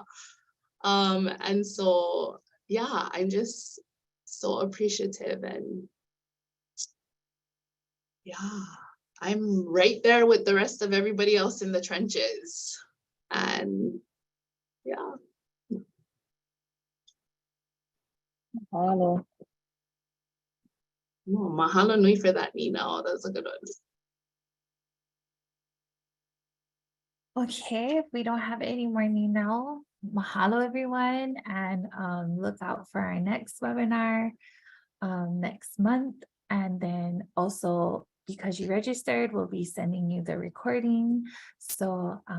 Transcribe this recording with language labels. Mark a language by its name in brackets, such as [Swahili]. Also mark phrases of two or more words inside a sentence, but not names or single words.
[English] And so, yeah, I'm just so appreciative, and yeah, I'm right there with the rest of everybody else in the trenches. And yeah. Mahalo. Oh, [Hawaiian] mahalo nui [English] for that, Nina. Oh, that's a good one. Okay, if we don't have any more now, mahalo everyone, and look out for our next webinar next month. And then also, because you registered, we'll be sending you the recording.